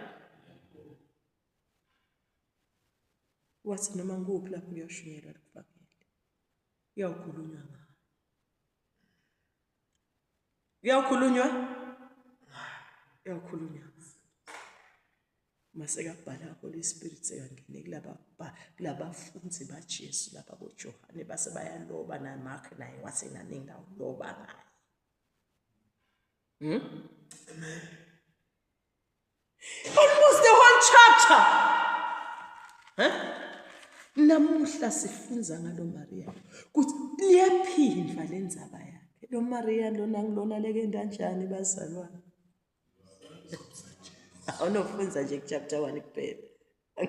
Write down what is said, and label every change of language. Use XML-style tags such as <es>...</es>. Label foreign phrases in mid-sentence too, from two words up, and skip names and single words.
<ss>Wathi noma nguphi lapho kuyashunyelwa kufakele. Iyawukhulunywa ngayo. Iyawukhulunywa. Masekabhala</ss> <en>Holy Spirit</en> <ss>sekangene kulabafundzi baJesu lapha boJohane base bayaloba na Mark naye wasenaningi loba ngayo. Amen.</ss> <en>Almost the whole chapter.</en> <ss>Namuhla sifunza ngalo Maria. Kuthi liyaphindwa lendzaba yakhe. Lo Maria lona ngilona leke kanjani bazalwane? Awunofunza nje chapter 1 kuphela.</ss>